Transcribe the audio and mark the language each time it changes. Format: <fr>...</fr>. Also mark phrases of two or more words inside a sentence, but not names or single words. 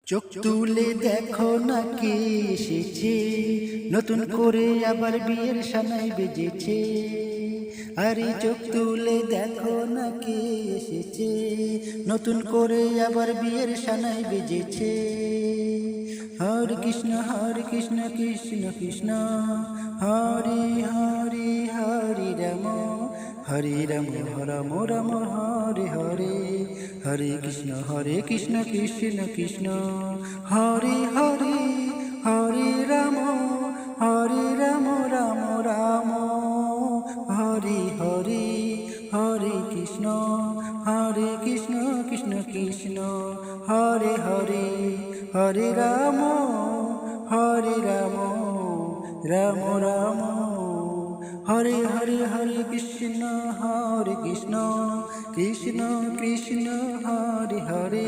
<bn>চোখ তুলে দেখো না কে এসেছে, নতুন করে আবার বিয়ের সানাই বেজেছে। আরে চোখ তুলে দেখো না কে এসেছে, নতুন করে আবার বিয়ের সানাই বেজেছে।</bn> <sa>হরে কৃষ্ণ কৃষ্ণ কৃষ্ণ, হরে হরে হরে রাম, হরে রাম রাম রাম হরে হরে। হরে কৃষ্ণ কৃষ্ণ কৃষ্ণ, হরে হরে হরে রাম, হরে রাম রাম রাম, হরে হরে হরে কৃষ্ণ কৃষ্ণ কৃষ্ণ, হরে হরে হরে রাম, হরে রাম রাম রাম, হরে হরে হরে কৃষ্ণ কৃষ্ণ কৃষ্ণ হরে হরে।</sa>